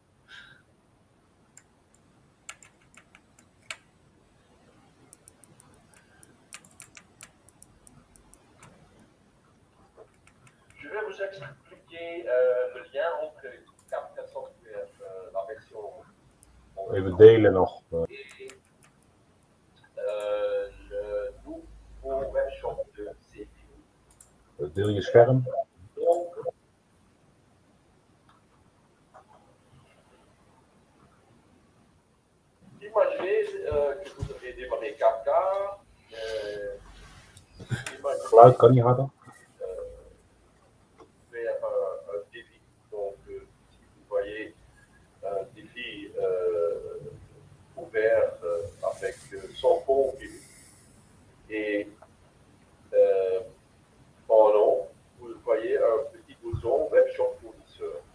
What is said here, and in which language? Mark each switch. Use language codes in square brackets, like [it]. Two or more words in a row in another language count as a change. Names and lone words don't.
[fr] Je vais vous expliquer le lien entre Kafka Software, la version. [nl] Even delen nog. [fr] Le nouveau webshop de CBO. [nl] Deel je scherm. [fr] Donc, imaginez que vous avez démarré Kafka. [nl] Geluid kan niet harder. [fr] Vers un défi. Donc, si vous voyez un défi ouvert avec son fond et en haut, vous voyez un petit bouton Webshop fournisseur.